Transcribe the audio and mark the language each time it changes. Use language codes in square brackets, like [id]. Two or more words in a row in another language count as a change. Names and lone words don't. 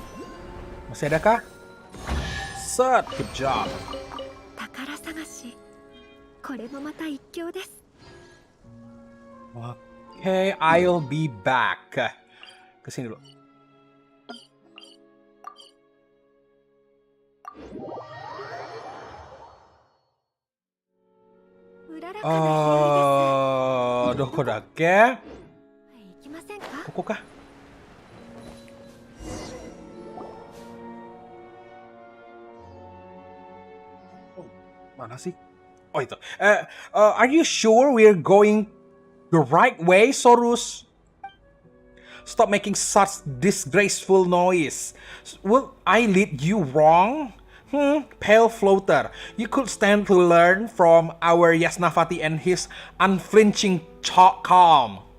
[id] Masih ada kah? [en] Set, good job. [ja] 宝探しこれもまた一興です。 [en] Okay, I'll be back. [id] Kesini dulu. [ja] どこだけ? 行きませんか？ [id] Koko kah? Oh, mana sih? Oh itu. [en] Are you sure we're going the right way, Sorus? Stop making such disgraceful noise. Will I lead you wrong? Pale floater, you could stand to learn from our Yasnavati and his unflinching calm.